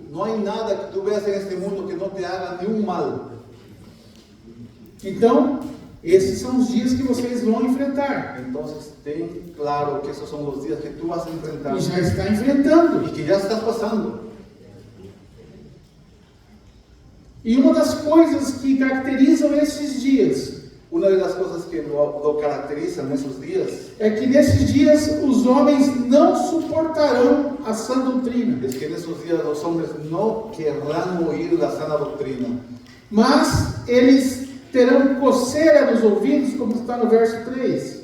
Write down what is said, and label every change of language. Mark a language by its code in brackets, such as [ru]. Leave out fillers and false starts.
[es] No hay nada que tú veas en este mundo que no te haga ni un mal. [pt] Então, esses são os dias que vocês vão enfrentar. [es] Entonces, ten claro que esos son los días que tú vas a enfrentar [pt] E já está enfrentando. [es] y que ya estás pasando. [pt] E uma das coisas que caracterizam esses dias [es] Una de las cosas que lo caracterizan esos días [pt] é que nesses dias os homens não suportarão a sã doutrina, [es] es que en esos días los hombres no querrán oír la sana doctrina, [pt] mas eles terão coceira nos ouvidos, como está no verso 3.